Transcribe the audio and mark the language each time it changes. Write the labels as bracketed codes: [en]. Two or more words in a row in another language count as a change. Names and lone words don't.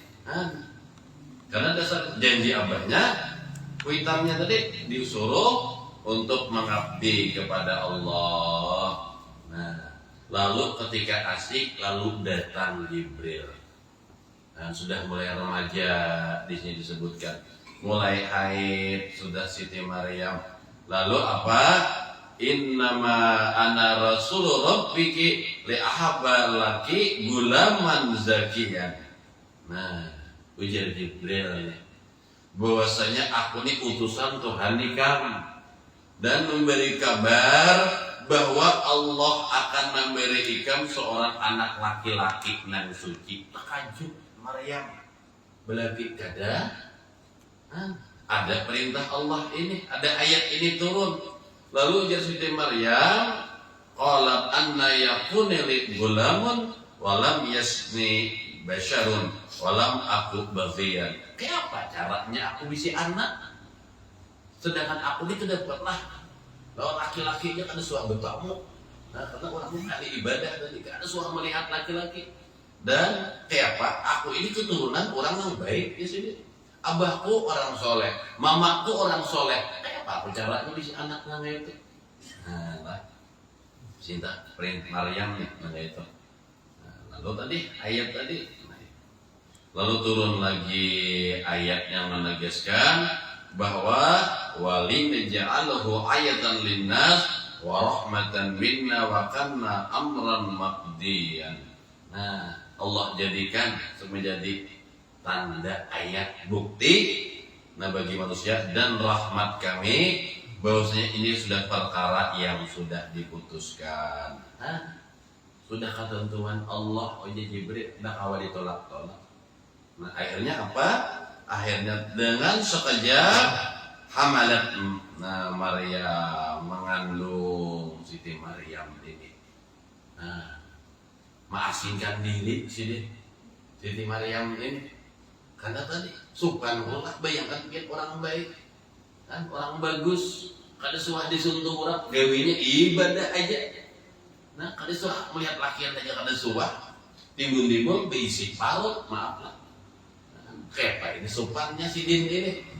[bjn] Nah, karena dasar janji abahnya, kuitamnya tadi disuruh untuk mengabdi kepada Allah. Nah, lalu ketika asik, lalu datang Jibril. Nah, sudah mulai remaja di sini disebutkan, mulai haid sudah Siti Maryam. Lalu apa? [ar] إنما أنا رسول ربك لأهب لك غلاما زكيا. [bjn] Nah, ujar Jibril ini, bahwasanya aku ini utusan Tuhan kamu, dan memberi kabar bahwa Allah akan memberi kamu seorang anak laki-laki nan suci. Takjub Maryam, belagi kada ada perintah Allah ini, ada ayat ini turun. Lalu ujar Siti Maryam, [ar] قالت أنى يكون لي غلام ولم يمسسني بشر ولم أك بغيا. [bjn] Kenapa caranya aku bisa anak, sedangkan aku ini dapatlah bahwa laki-lakinya kan suah bertamu. Nah, karena orang ini ahli ibadah tadi kan ada suah melihat laki-laki. Dan kenapa aku ini keturunan orang yang baik di sini. Abahku orang soleh, mamaku orang soleh. Kenapa aku caranya bisa anak nangga itu? Nah, lah, cinta perintah Maryam nangga itu. Nah, lalu tadi ayat tadi. Lalu turun lagi ayat yang menegaskan bahwa [ar] ولنجعله آية للناس ورحمة منا وكان أمرا مقضيا. [bjn] Nah, Allah jadikan menjadi tanda ayat bukti bagi manusia dan rahmat kami, bahwasanya ini sudah perkara yang sudah diputuskan. Sudah ketentuan Allah. Jibril nak awal ditolak-tolak. Nah, akhirnya apa? Akhirnya dengan sekejap hamalat Maryam, mengandung Siti Maryam ini. Nah, mengasingkan diri Siti Maryam ini. Karena tadi subhanallah, bayangkan biar orang baik kan, orang bagus, kada suah disuntuh orang, gawinya ibadah aja. Nah, kada suah melihat lakian aja kada suah, timbun-timbun beisi parut, maaf lah. Kepa ini supannya Sidin ini.